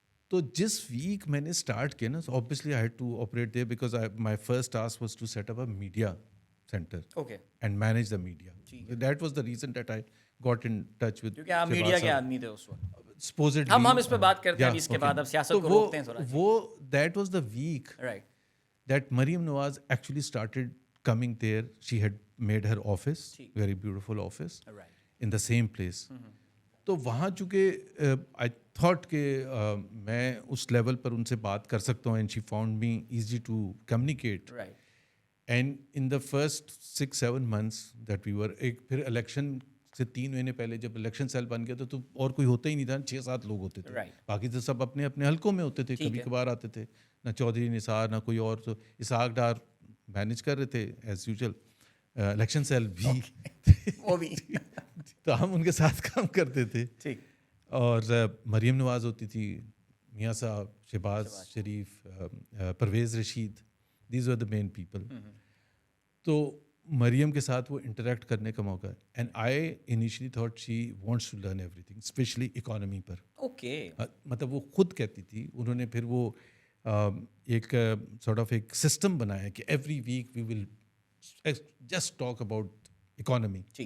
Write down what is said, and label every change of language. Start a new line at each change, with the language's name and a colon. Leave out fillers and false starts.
Urdu: تو جس ویک میں نے اسٹارٹ کیا نا,
English: obviously I had to operate there because my first task was to set up a media center and manage the media. That was the reason that I got in touch with.
Urdu: کیونکہ آپ media کے آدمی تھے اس وقت.
English: Supposedly
Urdu: ہم اس پہ بات کرتے ہیں اس کے بعد, اب سیاست کو روکتے ہیں تھوڑا.
English: وہ that was the week that Maryam Nawaz actually started coming there. She had made her office, very beautiful office, in the same place.
Urdu: تو وہاں چونکہ
English: I thought
Urdu: کہ میں اس لیول پر ان سے بات کر سکتا ہوں,
English: And she found me easy to communicate. And in the first 6-7 months that we were,
Urdu: ایک پھر الیکشن سے 3 مہینے پہلے جب الیکشن سیل بن گیا تو اور کوئی ہوتا ہی نہیں تھا, 6-7 لوگ ہوتے تھے, باقی تو سب اپنے اپنے حلقوں میں ہوتے تھے, کبھی کبھار آتے تھے, نہ چودھری نثار نہ کوئی اور. تو اسحاق ڈار مینیج کر رہے تھے
English: as usual,
Urdu: الیکشن سیل بھی تو ہم ان کے ساتھ کام کرتے تھے. اور مریم نواز ہوتی تھی, میاں صاحب, شہباز شریف, Pervez Rashid,
English: These are the main people.
Urdu: تو مریم کے ساتھ وہ انٹریکٹ کرنے کا موقع ہے,
English: And I initially thought she wants to learn every thing, especially economy per.
Urdu: مطلب وہ خود کہتی تھی, انہوں نے پھر وہ ایک سارٹ آف ایک سسٹم بنایا کہ
English: Every week we will just talk about economy.